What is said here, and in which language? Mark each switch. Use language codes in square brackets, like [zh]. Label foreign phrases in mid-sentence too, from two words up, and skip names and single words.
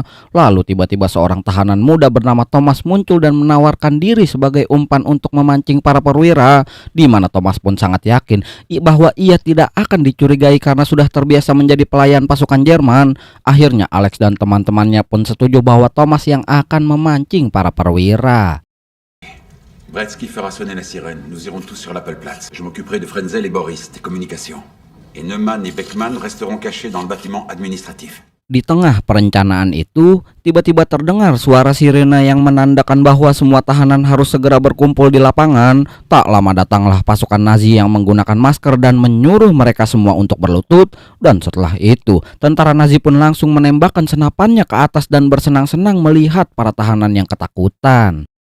[id] Lalu tiba-tiba seorang tahanan muda bernama Thomas muncul dan menawarkan diri sebagai umpan untuk memancing para perwira, di mana Thomas pun sangat yakin bahwa ia tidak akan dicurigai karena sudah terbiasa menjadi pelayan pasukan Jerman. Akhirnya Alex dan teman-temannya pun setuju bahwa Thomas yang akan memancing para perwira. [fr] Bretsky fera sonner la sirène. Nous irons tous sur l'Appelplatz. Je m'occuperai de Frenzel et Boris, des communications. Et Neumann et Beckmann resteront cachés dans le bâtiment administratif. [id] Di tengah perencanaan itu, tiba-tiba terdengar suara sirene yang menandakan bahwa semua tahanan harus segera berkumpul di lapangan. Tak lama datanglah pasukan Nazi yang menggunakan masker dan menyuruh mereka semua untuk berlutut. Dan setelah itu, tentara Nazi pun langsung menembakkan senapannya ke atas dan bersenang-senang melihat para tahanan yang ketakutan.